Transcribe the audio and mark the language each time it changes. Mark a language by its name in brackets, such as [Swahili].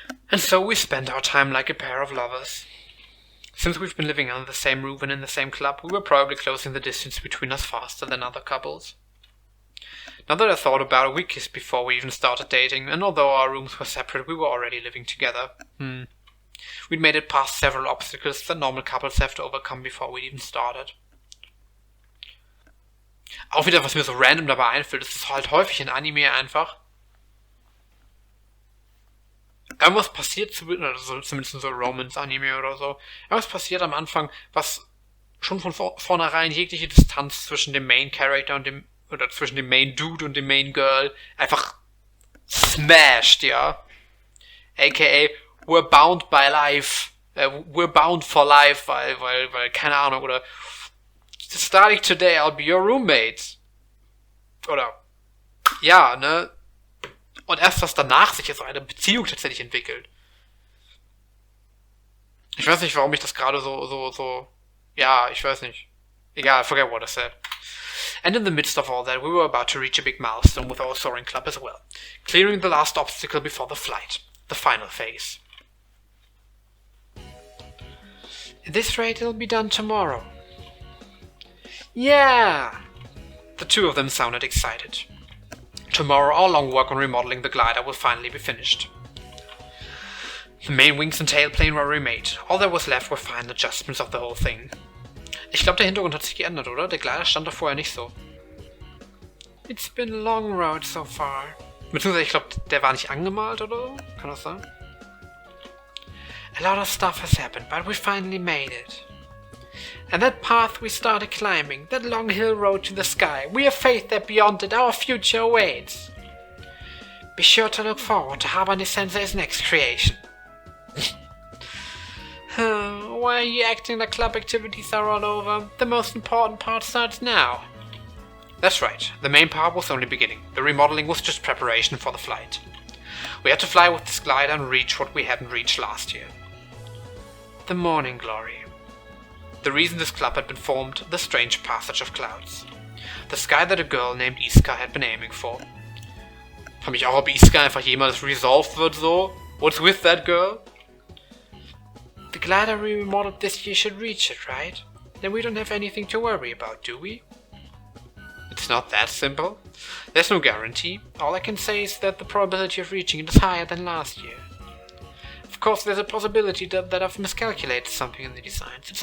[English] And so we spent our time like a pair of lovers. Since we've been living under the same roof and in the same club, we were probably closing the distance between us faster than other couples. Now that I thought about it, we kissed before we even started dating, and although our rooms were separate, we were already living together. We'd made it past several obstacles that normal couples have to overcome before we'd even started. [German] Auch wieder, was mir so random dabei einfällt, ist es halt häufig in Anime einfach. Irgendwas passiert, zumindest in so Romance-Anime oder so, irgendwas passiert am Anfang, was schon von vornherein jegliche Distanz zwischen dem Main-Character und oder zwischen dem Main-Dude und dem Main-Girl einfach smashed, ja. [English] AKA, we're bound by life, we're bound for life, [German] weil, keine Ahnung, oder [English] starting today, I'll be your roommate. [German] Oder, ja, ne. Und erst was danach sich jetzt so eine Beziehung tatsächlich entwickelt. Ich weiß nicht, warum ich das gerade ja, ich weiß nicht. Egal, [English] forget what I said. And in the midst of all that, we were about to reach a big milestone with our soaring club as well. Clearing the last obstacle before the flight. The final phase. At this rate, it'll be done tomorrow. Yeah! The two of them sounded excited. Tomorrow, our long work on remodeling the glider will finally be finished. The main wings and tailplane were remade. All that was left were final adjustments of the whole thing. [German] Ich glaube, der Hintergrund hat sich geändert, oder? Der Glider stand da vorher nicht so. [English] It's been a long road so far. [German] Beziehungsweise, ich glaube, der war nicht angemalt oder so. Kann das sein? [English] A lot of stuff has happened, but we finally made it. And that path we started climbing, that long hill road to the sky, we have faith that beyond it our future awaits. Be sure to look forward to Habane Sensei's next creation. Why are you acting like club activities are all over? The most important part starts now. That's right, the main part was only beginning. The remodeling was just preparation for the flight. We had to fly with this glider and reach what we hadn't reached last year. The morning glory. The reason this club had been formed, the strange passage of clouds. The sky that a girl named Iska had been aiming for. [German] Frag mich auch, ob Iska einfach jemals resolved wird so. [English] What's with that girl? The glider we remodeled this year should reach it, right? Then we don't have anything to worry about, do we? It's not that simple. There's no guarantee. All I can say is that the probability of reaching it is higher than last year. Of course, there's a possibility that I've miscalculated something in the designs.